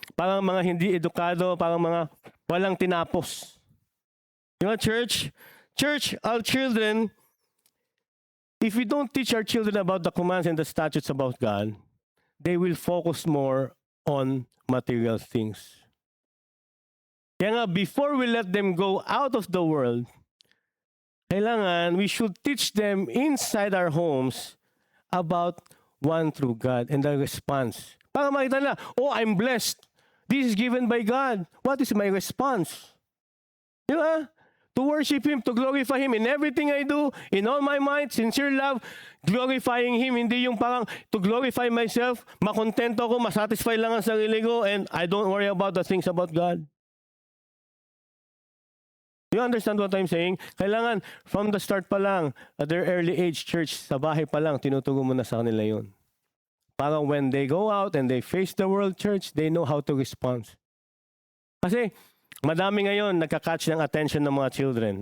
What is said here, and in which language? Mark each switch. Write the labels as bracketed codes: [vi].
[tl] Parang mga hindi edukado, parang mga walang tinapos. [en] You know, church, our children, if we don't teach our children about the commands and the statutes about God, they will focus more on material things. [tl] Kaya nga, [en] before we let them go out of the world, kailangan we should teach them inside our homes about one true God and the response. [tl] Para makita nila, [en] oh, I'm blessed. This is given by God. What is my response? Di ba? To worship Him, to glorify Him in everything I do, in all my might, sincere love, glorifying Him. [tl] Hindi yung parang [en] to glorify myself, [tl] makontento ako, masatisfy lang ang sarili ko, [en] and I don't worry about the things about God. You understand what I'm saying? [tl] Kailangan, from the start pa lang, [en] at their early age, [tl] church, sa bahay pa lang, tinuturo mo na sa kanila yun. [en] Para when they go out and they face the world, church, they know how to respond. [tl] Kasi, madami ngayon nagka-catch ng attention ng mga children.